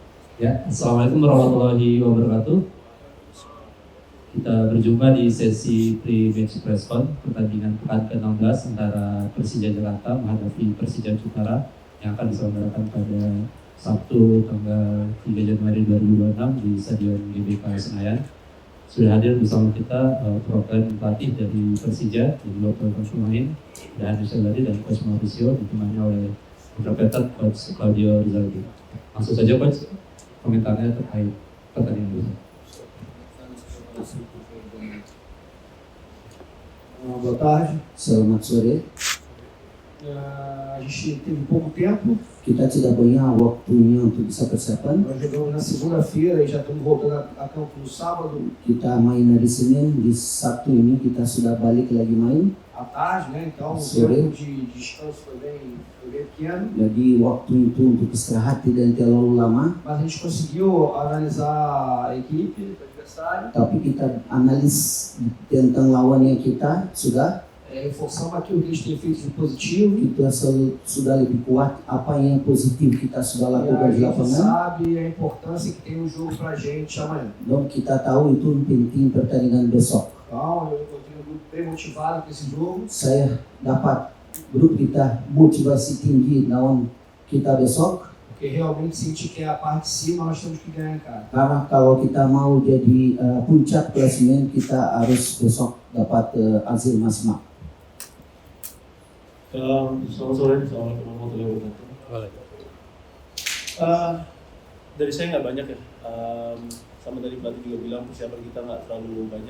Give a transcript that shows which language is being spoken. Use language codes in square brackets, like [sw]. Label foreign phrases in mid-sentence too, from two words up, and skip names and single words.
[id] Ya, [ar] السلام عليكم ورحمة الله وبركاته. [id] Kita berjumpa di sesi [en] pre-match press con [id] pertandingan pekan ke-16 antara Persija Jakarta menghadapi Persija Jepara yang akan diselenggarakan pada Sabtu tanggal 3 Januari 2026 di Stadion GBK Senayan. Sudah hadir bersama kita program pelatih dari Persija, jadi Bapak pemain dan Rizaldi dan Coach Mauricio ditemani oleh interpreter Coach Claudio Rizaldi. Langsung saja Coach, komentarnya terkait pertandingan ini. [pt] Boa tarde. [id] Selamat sore. [pt] A gente teve pouco tempo. [id] Kita tidak punya waktunya untuk bisa persiapan. [pt] Nós jogamos na segunda-feira e já estamos voltando a campo no sábado [id] Kita main hari Senin, di Sabtu ini kita sudah balik lagi main. [pt] à tarde, né? Então o [id] Sore. [pt] tempo de descanso foi bem pequeno. [id] Jadi waktu itu untuk istirahat tidak terlalu lama. [pt] Mas a gente conseguiu analisar a equipe, o adversário. [id] Tapi kita analis tentang lawan yang kita sudah. [pt] Reforçamos aquilo que a gente tem feito de positivo. [id] Kita sudah lebih kuat apa yang positif kita sudah [pt] E a [id] lakukan di [pt] gente [id] lapangan. [pt] sabe a importância que tem o jogo pra gente amanhã. [id] Dan kita tahu itu penting pertandingan besok. [pt] Então eu tenho um grupo bem motivado com esse jogo. [id] Saya dapat grup kita motivasi tinggi lawan kita besok. [pt] Porque realmente se a gente quer a parte de cima, nós temos que ganhar em casa. [id] Karena kalau kita mau jadi puncak klasemen, kita harus besok dapat hasil maksimal. Selamat sore, [ar] السلام عليكم ورحمة الله وبركاته. [id] Dari saya nggak banyak ya. Sama dari pelatih juga bilang persiapan kita nggak terlalu banyak.